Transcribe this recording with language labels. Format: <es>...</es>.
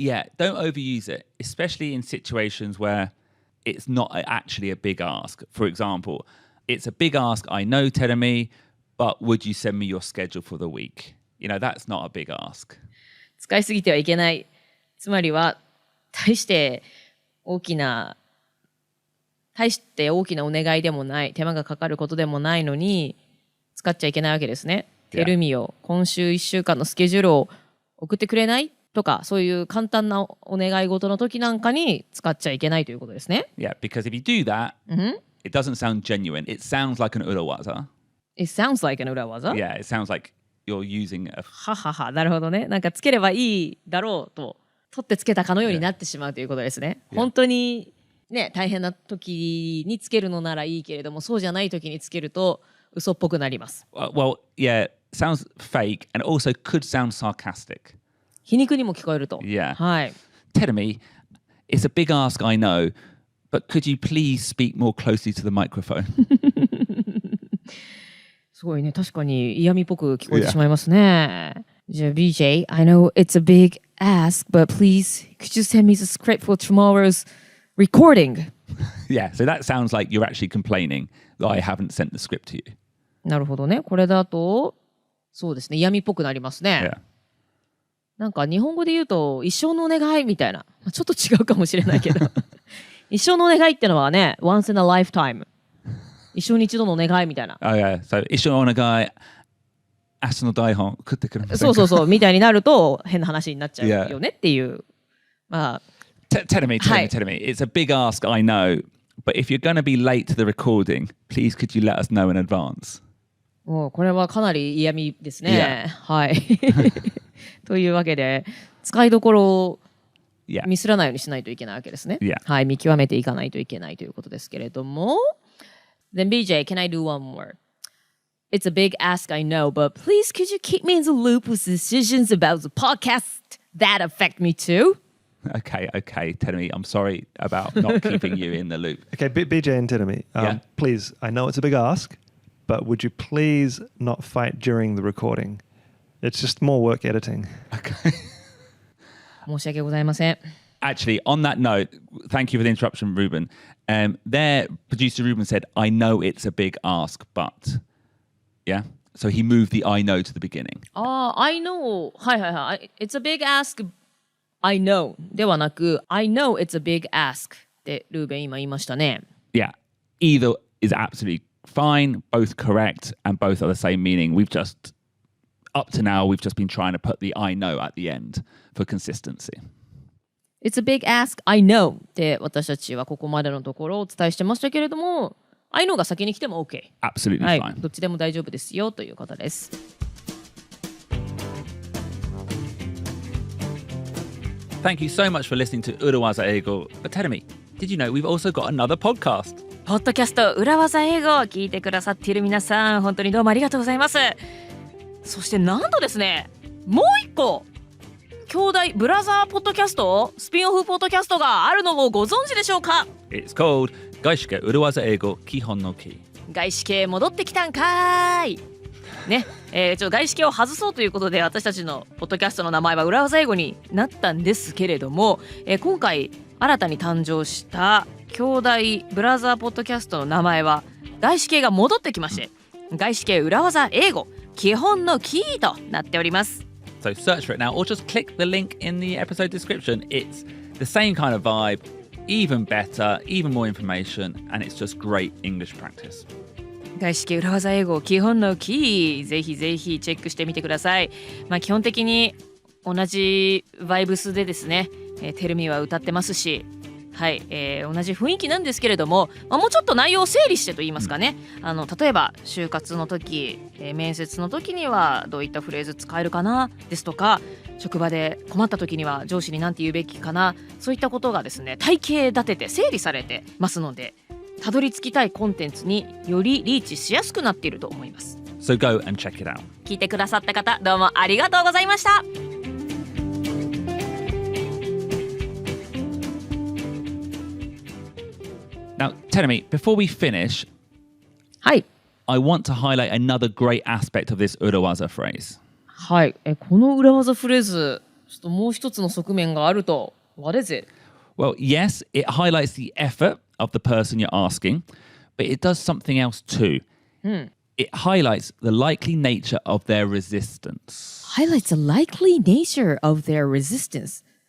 <en>Yeah, don't overuse it, especially in situations where it's not actually a big ask. For example, it's a big ask, I know, Terumi, but would you send me your schedule for the week? That's not a big ask.</en> <ja>使いすぎてはいけない。つまりは、大して大きなお願いでもない、手間がかかることでもないのに、使っちゃいけないわけですね。テルミを今週1週間のスケジュールを送ってくれないとか、そういう簡単なお願い事の時なんかに使っちゃいけないということですね。</ja> <en>Yeah, because if you do that, it doesn't sound genuine. It sounds like an urawaza. It sounds like an 裏技? Yeah, it sounds like you're using a...</en> <ja>ははは、なるほどね。なんかつければいいだろうと、取ってつけたかのようになってしまうということですね。本当にね、大変な時につけるのならいいけれども、そうじゃない時につけると嘘っぽくなります。</ja> <en>Well, yeah, sounds fake and also could sound sarcastic.</en> <ja>皮肉にも聞こえると。</ja> <en>Yeah.</en> <ja>はい。</ja> <en>Terumi, it's a big ask, I know, but could you please speak more closely to the microphone?</en> <ja>すごいね、確かに嫌味っぽく聞こえてしまいますね。じゃあ</ja> <en>BJ, I know it's a big ask, but please could you send me the script for tomorrow's recording? Yeah, so that sounds like you're actually complaining that I haven't sent the script to you.</en> <ja>なるほどね。これだと、そうですね、嫌味っぽくなりますね。</ja> <en>Yeah.</en> <ja>なんか日本語で言うと、一生のお願いみたいな。ちょっと違うかもしれないけど。一生のお願いってのはね、</ja> <en>once in a lifetime。</en> <ja>一生に一度のお願いみたいな。</ja> <en>Oh, yeah. So,</en> <ja>一生のお願い、明日の台本食ってくれませんか？そうみたいになると変な話になっちゃうよねっていう。</ja> <en>Tell me. It's a big ask, I know. But if you're going to be late to the recording, please could you let us know in advance? もうこれはかなり嫌味ですね。はい。というわけで、使いどころをミスらないようにしないといけないわけですね。はい、見極めていかないといけないということですけれども。 Then BJ, can I do one more? It's a big ask, I know, but please could you keep me in the loop with decisions about the podcast that affect me too? Okay. Terumi, I'm sorry about not keeping you in the loop. Okay, BJ and Terumi, please, I know it's a big ask, but would you please not fight during the recording? It's just more work editing. Okay.</en> <ja>申し訳ございません。</ja> <en>Actually, on that note, thank you for the interruption, Ruben. Their producer Ruben said, I know it's a big ask, but... Yeah? So he moved the I know to the beginning. I know.</en> <ja>はい。</ja> <en>It's a big ask, I know.</en> <ja>ではなく、</ja> <en>I know it's a big ask</en> <ja>ってルーベン今言いましたね。</ja> <en>Yeah. Either is absolutely fine, both correct, and both are the same meaning. Up to now, we've just been trying to put the I know at the end for consistency. It's a big ask, I know</en> <ja>って私たちはここまでのところをお伝えしてましたけれども、</ja> <en>I know</en> <ja>が先に来ても OK。</ja> <en>Absolutely</en> <ja>はい、</ja> <en>fine.</en> <ja>どっちでも大丈夫ですよということです。</ja> <en>Thank you so much for listening to Urawaza Eigo. But Terumi, did you know we've also got another podcast?</en> <ja>ポッドキャスト裏技英語を聞いてくださっている皆さん、本当にどうもありがとうございます。そしてなんとですね、もう一個兄弟ブラザーポッドキャスト、スピンオフポッドキャストがあるのをご存知でしょうか？</ja> <en>It's called 外資系裏技英語基本のキー。</en> <ja>外資系戻ってきたんかーいね、ちょっと外資系を外そうということで私たちのポッドキャストの名前は裏技英語になったんですけれども、今回新たに誕生した兄弟ブラザーポッドキャストの名前は外資系が戻ってきまして、外資系裏技英語基本のキーとなっております。</ja> <en>So search for it now or just click the link in the episode description. It's the same kind of vibe, even better, even more information, and it's just great English practice.</en> <ja>外資系裏技英語基本のキー、ぜひぜひチェックしてみてください。基本的に同じバイブスでですね、テルミは歌ってますし、はい、同じ雰囲気なんですけれども、もうちょっと内容を整理してと言いますかね、例えば就活の時、面接の時にはどういったフレーズ使えるかなですとか、職場で困った時には上司に何て言うべきかな、そういったことがですね、体系立てて整理されてますので、たどり着きたいコンテンツによりリーチしやすくなっていると思います。</ja> <en>So go and check it out.</en> <ja>聞いてくださった方、どうもありがとうございました。</ja> <en>Now, Terumi, before we finish,</en> <ja>はい、</ja> <en>I want to highlight another great aspect of this urawaza phrase.</en> <ja>はい、この裏技フレーズ、ちょっともう一つの側面があると。</ja> <en>What is it? Well, yes, it highlights the effort of the person you're asking, but it does something else too. It highlights the likely nature of their resistance. Highlights the likely nature of their resistance.</en>